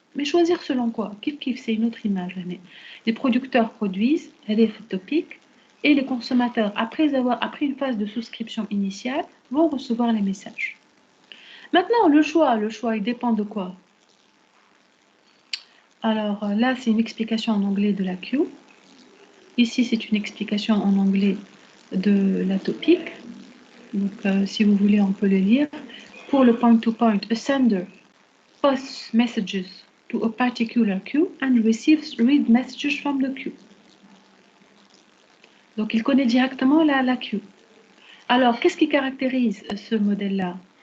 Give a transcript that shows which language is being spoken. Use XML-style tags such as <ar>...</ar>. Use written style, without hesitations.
<fr>Mais choisir selon quoi? Kif, c'est une autre image. Les producteurs produisent, elle est topic, et les consommateurs, après une phase de souscription initiale, vont recevoir les messages. Maintenant, le choix, il dépend de quoi? Alors là, c'est une explication en anglais de la queue. Ici, c'est une explication en anglais de la topic. Donc, si vous voulez, on peut le lire. Pour le point-to-point,</fr> <en>a sender posts messages to a particular queue and receives read messages from the queue.</en> <fr>Donc, il connaît directement la queue. Alors, qu'est-ce qui caractérise ce modèle-là?</fr>